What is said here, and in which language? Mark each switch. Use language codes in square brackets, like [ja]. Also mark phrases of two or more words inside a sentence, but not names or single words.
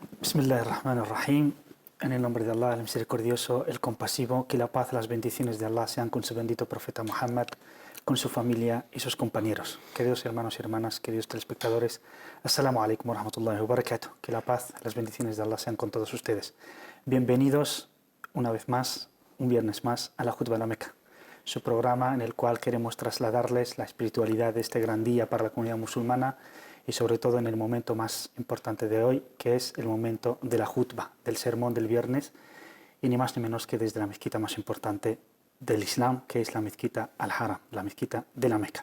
[ar] بسم الله الرحمن الرحيم. [es] En el nombre de Allah, el misericordioso, el compasivo, que la paz y las bendiciones de Allah sean con su bendito profeta Muhammad, con su familia y sus compañeros. Queridos hermanos y hermanas, queridos telespectadores, [ar] السلام عليكم ورحمة الله وبركاته. [es] Que la paz y las bendiciones de Allah sean con todos ustedes. Bienvenidos una vez más, un viernes más, a la Jutba de la Meca, su programa en el cual queremos trasladarles la espiritualidad de este gran día para la comunidad musulmana y sobre todo en el momento más importante de hoy, que es el momento de la Jutba, del sermón del viernes, y ni más ni menos que desde la mezquita más importante del Islam, que es la mezquita Al-Haram, la mezquita de la Meca.